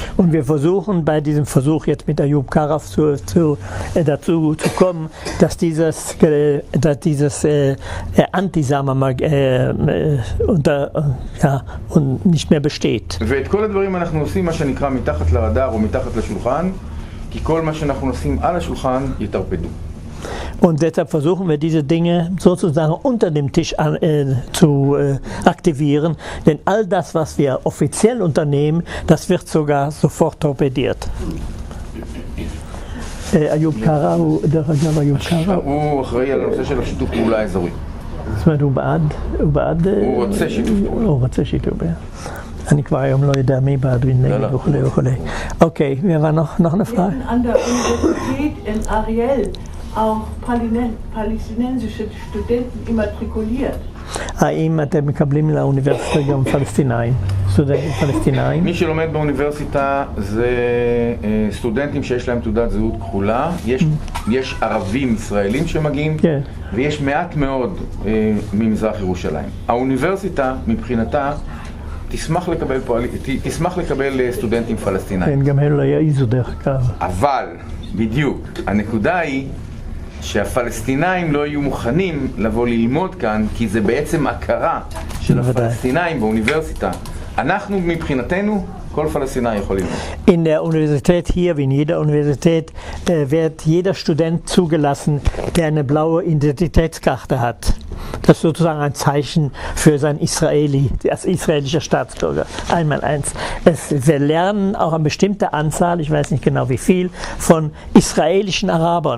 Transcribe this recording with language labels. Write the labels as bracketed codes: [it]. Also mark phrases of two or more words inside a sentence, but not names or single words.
[de] Und wir versuchen bei diesem Versuch jetzt mit Ayub Karaf dazu zu kommen, dass dieses und nicht mehr besteht. [he] ואת כל הדברים אנחנו עושים מה שנקרא מתחת לרדאר או מתחת לשולחן, כי כל מה שאנחנו נשים על השולחן יתרפדו. [de] Und deshalb versuchen wir diese Dinge sozusagen unter dem Tisch zu aktivieren, denn all das, was wir offiziell unternehmen, das wird sogar sofort torpediert. [he] Ayub Kara, הוא אחראי על הנושא של השיתוף פעולה האזורי. זאת אומרת, הוא רוצה שיתוף פעולה. הוא רוצה שיתוף פעולה. אני כבר היום לא יודע מי בעד ונגד וכולי וכולי. אוקיי, [de] war noch eine Frage? An der Universität in Ariel auch palästinensische Studenten immatrikuliert. [he] האם אתם מקבלים לאוניברסיטה גם פלסטינאים? סטודנטים פלסטינאים? מי שלומד באוניברסיטה זה סטודנטים שיש להם תעודת זהות כחולה. יש ערבים ישראלים שמגיעים, ויש מעט מאוד ממזרח ירושלים. האוניברסיטה מבחינתה תשמח לקבל סטודנטים פלסטינאים. כן, גם הם לא יעיזו דרך אגב. אבל, בדיוק, הנקודה היא שהפלסטינאים לא יהיו מוכנים לבוא ללמוד כאן, כי זה בעצם הכרה של הפלסטינאים באוניברסיטה. אנחנו מבחינתנו, כל פלסטינאי יכול ללמוד. [de] In der Universität hier, wie in jeder Universität, wird jeder Student zugelassen, der eine blaue Identitätskarte hat. Das ist sozusagen ein Zeichen für sein als israelischer Staatsbürger. Einmal eins. Wir lernen auch eine bestimmte Anzahl, ich weiß nicht genau wie viel, von israelischen Arabern.